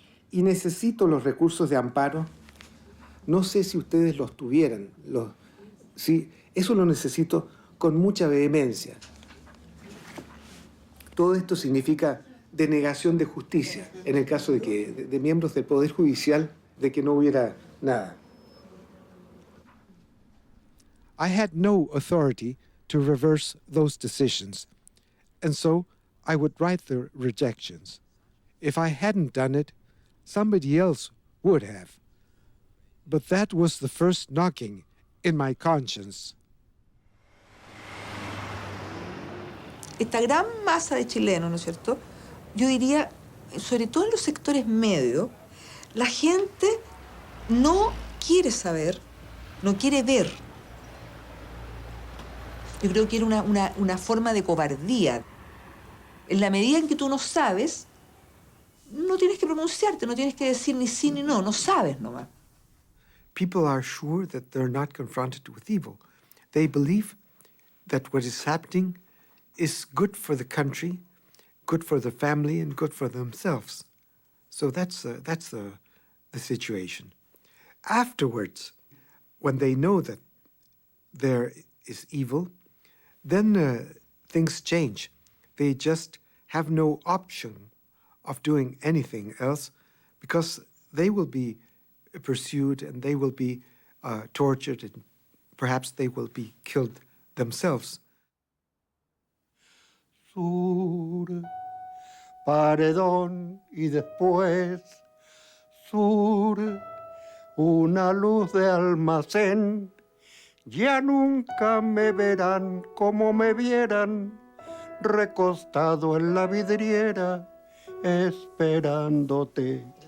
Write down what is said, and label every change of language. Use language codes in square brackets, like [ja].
[es] Y necesito los recursos de amparo. No sé si ustedes los tuvieran. Sí, eso lo necesito con mucha vehemencia. Todo esto significa denegación de justicia en el caso de miembros del Poder Judicial, de que no hubiera nada. [en] I had no authority to reverse those decisions, and so I would write the rejections. If I hadn't done it, somebody else would have. But that was the first knocking in my conscience. [es] Esta gran masa de chilenos, ¿no es cierto? Yo diría, sobre todo en los sectores medios, la gente no quiere saber, no quiere ver. Yo creo que era una forma de cobardía. En la medida en que tú no sabes, no tienes que pronunciarte, no tienes que decir ni sí ni no sabes nomás. [en] People are sure that they're not confronted with evil. They believe that what is happening is good for the country, good for the family, and good for themselves. So that's the situation. Afterwards, when they know that there is evil, then things change. They just have no option of doing anything else because they will be pursued and they will be tortured and perhaps they will be killed themselves. [es] Sur, paredón y después sur, una luz de almacén. Ya nunca me verán como me vieran, recostado en la vidriera, esperándote.